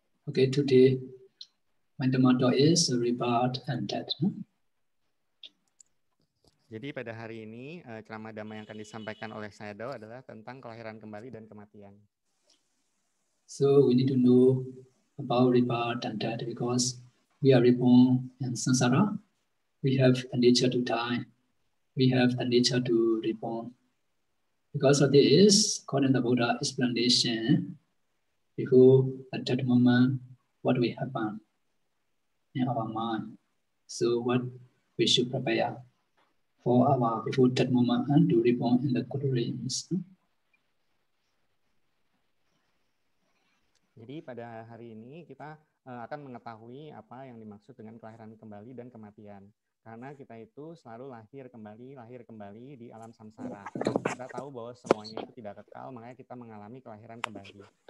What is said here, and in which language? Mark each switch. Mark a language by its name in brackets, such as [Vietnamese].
[English] Okay, today my motto is rebirth and death. [Indonesian] Jadi pada hari ini ceramah dhamma yang akan disampaikan oleh Sayadaw adalah tentang kelahiran kembali dan kematian. [English] So we need to know about rebirth and death because we are reborn in samsara. We have the nature to die. We have the nature to reborn. Because of this, according to the Buddha explanation, before at that moment, what will happen in our mind. So what we should prepare for our before that moment and to reborn in the good dreams. [Indonesian] Jadi pada hari ini kita akan mengetahui apa yang dimaksud dengan kelahiran kembali dan kematian. Karena kita itu selalu lahir kembali di alam samsara. Kita tahu bahwa semuanya itu tidak kekal, makanya kita mengalami kelahiran kembali.